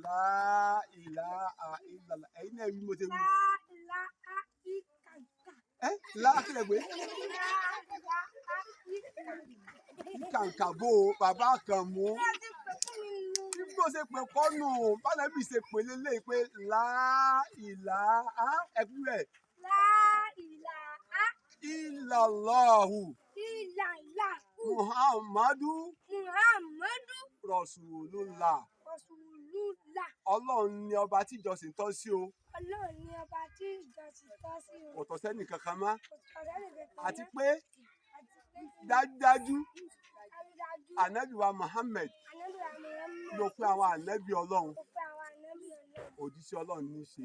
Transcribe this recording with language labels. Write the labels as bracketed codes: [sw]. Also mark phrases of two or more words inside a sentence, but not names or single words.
[ar] لا إله إلا الله. [yo] Ẹ̀yin náà bí mo ṣe wí. [ar] لا إله إلا الله. [yo] Ẹ láàkìlẹ̀ gbé. Kàǹkà bò ó, Bàbá Akanmu. Bí mo ṣe pè kọ́nù, bánàbí ṣe pè lélẹ́yìí pé [ar] لا إله [yo] ẹ̀kúrẹ́. [ar] لا إله Illallahu. illallahu. Muhammadu. Rasulullah. [yo] Ọlọ́run ni ọba tí ìjọsìn tọ́ sí o. Ọlọ́run ni ọba tí ìjọsìn tọ́ sí o. Kò tọ́ sẹ́nì kankan mọ́. Àti pé Àti pé dájúdájú ànábì wa Muhammad ló pé àwọn ànábì Ọlọ́run, òjíṣẹ́ Ọlọ́run ní í ṣe.